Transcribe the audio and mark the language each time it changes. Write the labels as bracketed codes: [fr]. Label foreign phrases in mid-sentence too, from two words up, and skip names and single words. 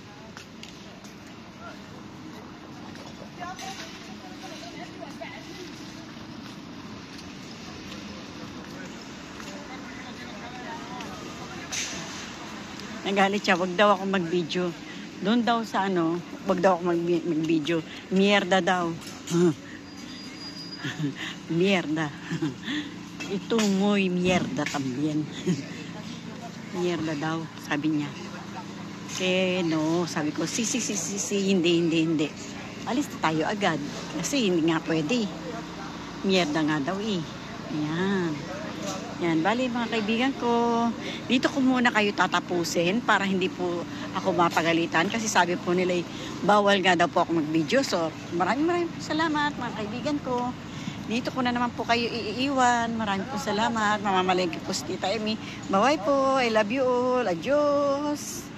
[tl] Nagalit siya, wag daw ako mag-video. Doon daw sa wag daw ako mag-video. Mierda daw. Mierda. [es] Ito muy mierda también. [tl] Mierda daw, sabi niya. No, sabi ko, si, hindi. alis na tayo agad. Kasi hindi nga pwede. Mierda nga daw eh. Ayan. Yan, bali mga kaibigan ko, dito ko muna kayo tatapusin para hindi po ako mapagalitan kasi sabi po nila bawal nga daw po ako mag-video. So, maraming salamat mga kaibigan ko. Dito ko na naman po kayo iiwan. Maraming po salamat. Mamamalengke po si Tita Emi. Bye po. [en] I love you all. Adios.